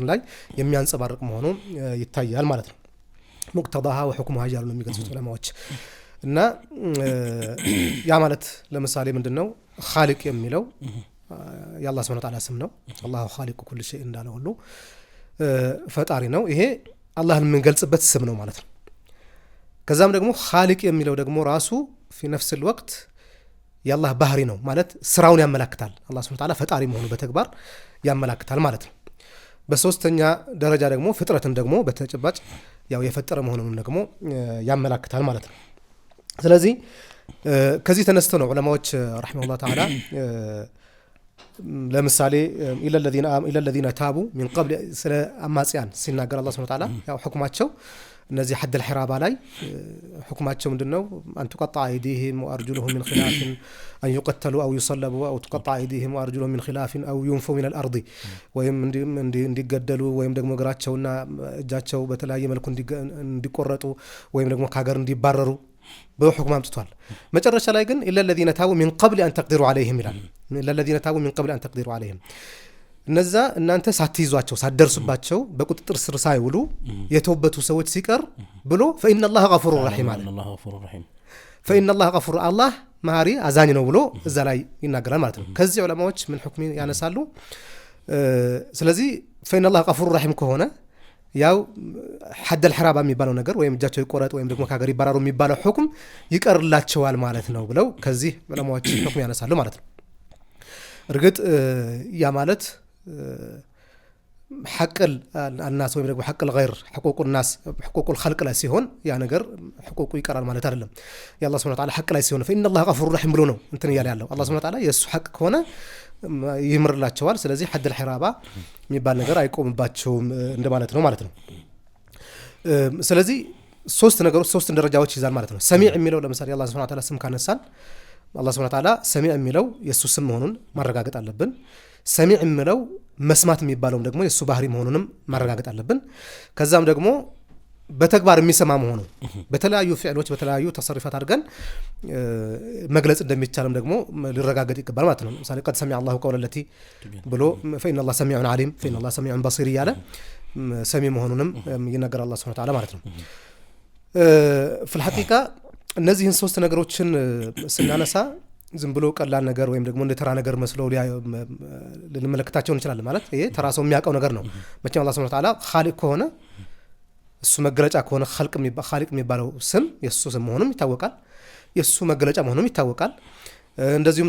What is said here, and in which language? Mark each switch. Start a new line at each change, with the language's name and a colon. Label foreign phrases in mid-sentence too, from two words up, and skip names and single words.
Amharic: ላይ የሚያንጸባርቅ መሆኑ ይታያል ማለት ነው
Arabic: مقتضاها وحكمها
Amharic: ያሉ ነው የሚገልጹት ዑለማዎች እና ያ ማለት ለምሳሌ ምንድነው ኻሊቅ የሚለው የአላህ Subhanahu
Arabic: وتعالى
Amharic: ስም ነው
Arabic: الله خالق كل شيء
Amharic: እንዳለ ሁሉ ፈጣሪ ነው ይሄ አላህን የምንገልጽበት ስም ነው ማለት ነው ከዛም ደግሞ ኻሊቅ የሚለው ደግሞ ራሱ
Arabic: في نفس الوقت
Amharic: የአላህ ባህሪ ነው ማለት ስራውን ያመለክታል አላህ
Arabic: سبحانه وتعالى
Amharic: ፈጣሪ መሆኑ በተግባር ያመለክታል ማለት ነው በሶስተኛ ደረጃ ደግሞ ፍጥረትን ደግሞ በተጨባጭ ያው የፈጠረ መሆኑን ደግሞ ያመለክታል ማለት ነው ስለዚህ ከዚህ ተነስተው ነው ዑለማዎች
Arabic: رحمهم الله تعالى
Amharic: ለምሳሌ ኢለ
Arabic: الذين تابوا من قبل
Amharic: ስለ አማጽያን ሲናገር አላህ
Arabic: سبحانه وتعالى
Amharic: ያው ሁክማቸው እነዚህ
Arabic: حد الحرابة
Amharic: ላይ ሁክማቸው ምንድነው
Arabic: أن تقطع أيديهم وأرجلهم من خلاف أن يقتلوا أو يصلبوا أو تقطع أيديهم وأرجلهم من خلاف أو ينفوا من الأرض
Amharic: ወይም እንዲገደሉ ወይም ደግሞ እግራቸውና እጃቸው በተለያየ መልኩ እንዲቆረጡ ወይም ደግሞ ከሀገር እንዲባረሩ በሁክም አምጥቷል መጨረሻ ላይ ግን
Arabic: إلا الذين تابوا من قبل أن تقدروا عليهم ይላል إلا الذين تابوا من قبل أن تقدروا عليهم
Amharic: እነዛ እናንተ ሳትይዟቸው ሳትደርሱባቸው በቁጥጥር ስር ሳይውሉ የተወበቱ ሰዎች ሲቀር ብሎ
Arabic: فإن الله غفور رحيم
Amharic: አለ
Arabic: فإن الله غفور
Amharic: الله ማሪ አዛኝ ነው ብሎ እዛ ላይ ይናገራል ማለት ነው ከዚህ ዑለማዎች ምን ሁክም ያነሳሉ ስለዚህ
Arabic: فإن الله غفور رحيم
Amharic: ከሆነ ያው
Arabic: حد الحرابة
Amharic: የሚባለው ነገር ወይም እጃቸው ይቆረጥ ወይም ደግሞ ከሀገር ይባረሩ የሚባለው ሁክም ይቀርላቸዋል ማለት ነው ብለው ከዚህ ዑለማዎች ሁክም ያነሳሉ ማለት ነው እርግጥ ያ ማለት
Arabic: حق الناس
Amharic: ወይም ደግሞ
Arabic: حق الغير حقوق الناس حقوق الخلق
Amharic: ላይ ሲሆን ያ ነገር حقوق ይቀራል ማለት አይደለም የአላህ
Arabic: سبحانه وتعالى
Amharic: حق ላይ ሲሆን
Arabic: فإن الله غفور رحيم
Amharic: ብሎ ነው እንትን ያለው አላህ
Arabic: سبحانه وتعالى
Amharic: የሱ حق ከሆነ ይምርላቸዋል ስለዚህ
Arabic: حد الحرابة
Amharic: የሚባል ነገር አይቆምባቸውም እንደማለት ነው ማለት ነው ስለዚህ ሶስት ነገሮች ሶስት ደረጃዎች ይዛል ማለት ነው ሰሚዕ የሚለው ለምሳሌ አላህ
Arabic: سبحانه وتعالى
Amharic: ስም ካነሳን አላህ
Arabic: سبحانه وتعالى
Amharic: ሰሚዕ የሚለው የሱ ስም መሆኑን ማረጋገጥ አለብን ሰሚዕ የሚለው መስማት የሚባለው ደግሞ የሱ ባህሪ መሆኑንም ማረጋገጥ አለብን ከዛም ደግሞ በተግባር የሚሰማ መሆኑ በተለያዩ ፊዕሎች በተለያዩ ተሰርፋት አድርገን መግለጽ እንደሚቻልም ደግሞ ሊረጋገጥ ይገባል ማለት ነው ለምሳሌ
Arabic: قد سمع الله قول التي
Amharic: ብሎ
Arabic: فإن الله سميع عليم فإن الله سميع بصير
Amharic: ያለ ሰሚ መሆኑንም ይናገር አላህ
Arabic: سبحانه وتعالى
Amharic: ማለት ነው
Arabic: في الحقيقة
Amharic: እነዚህን ሶስት ነገሮችን ስናነሳ ዝም ብሎ ቀላል ነገር ወይም ደግሞ እንደ ተራ ነገር መስሎ ልንመለከታቸው እንችላለን ማለት ይሄ ተራ ሰው የሚያውቀው ነገር ነው መቼም አላህ
Arabic: سبحانه وتعالى
Amharic: ኻሊቅ ከሆነ እሱ መገለጫ ከሆነ ኻሊቅ የሚባለው ስም የሱ ስም መሆኑም ይታወቃል የሱ መገለጫ መሆኑም ይታወቃል እንደዚሁም